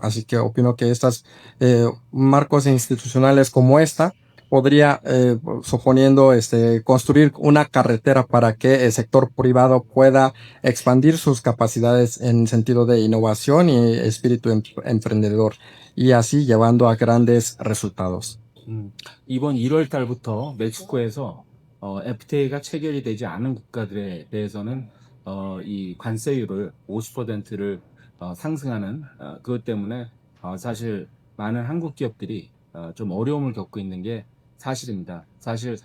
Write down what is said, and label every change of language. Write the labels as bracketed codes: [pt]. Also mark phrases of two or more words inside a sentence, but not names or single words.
[es] Así que opino que estos marcos institucionales como esta podría, suponiendo construir una carretera para que el sector privado pueda expandir sus capacidades en sentido de innovación y espíritu emprendedor, y así llevando a grandes resultados. [ko] 이번 1월 달부터 멕시코에서 FTA가 체결이 되지 않은 국가들에 대해서는 이 관세율을 50%를 상승하는 그것 때문에 사실 많은 한국 기업들이 좀 어려움을 겪고 있는 게 사실입니다.